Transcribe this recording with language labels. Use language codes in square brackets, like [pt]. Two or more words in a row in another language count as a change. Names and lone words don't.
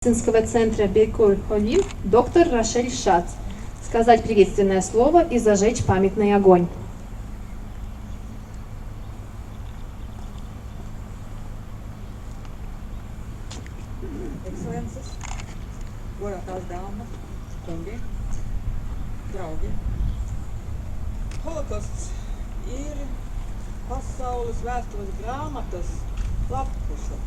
[ru] медицинского центра Бейкур Холим доктор Рошель Шац сказать приветственное слово и зажечь памятный огонь. [lv] Ekscelences, godātās dāmas, kungi, draugi. Holokausts ir pasaules vēstures grāmatas lappuša.